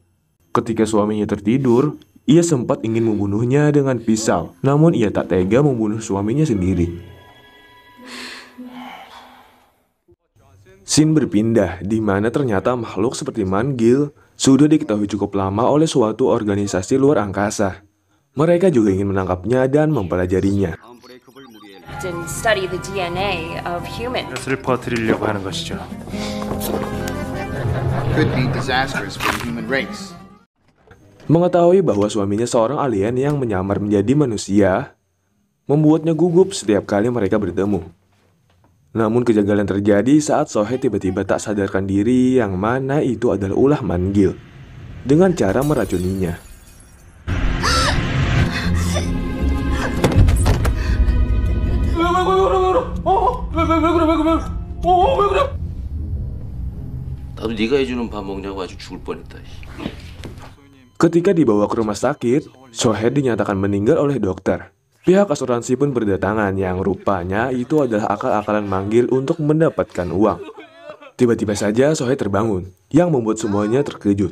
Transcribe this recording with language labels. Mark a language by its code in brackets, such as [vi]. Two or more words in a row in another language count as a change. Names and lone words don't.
[id] Ketika suaminya tertidur, ia sempat ingin membunuhnya dengan pisau, namun ia tak tega membunuh suaminya sendiri. Scene berpindah, di mana ternyata makhluk seperti Man-gil sudah diketahui cukup lama oleh suatu organisasi luar angkasa. Mereka juga ingin menangkapnya dan mempelajarinya. [en] didn't study the DNA of humans. [ko] 를 퍼뜨리려고 하는 것이죠. [en] Could be disastrous for the human race. [id] Mengetahui bahwa suaminya seorang alien yang menyamar menjadi manusia, membuatnya gugup setiap kali mereka bertemu. Namun kejanggalan terjadi saat Sohei tiba-tiba tak sadarkan diri yang mana itu adalah ulah Man-gil dengan cara meracuninya. [ko] 나도 네가 해주는 밥 먹냐고 아주 죽을 뻔했다. [id] Ketika dibawa ke rumah sakit, Sohei dinyatakan meninggal oleh dokter. Pihak asuransi pun berdatangan yang rupanya itu adalah akal-akalan manggil untuk mendapatkan uang. Tiba-tiba saja Sohei terbangun, yang membuat semuanya terkejut.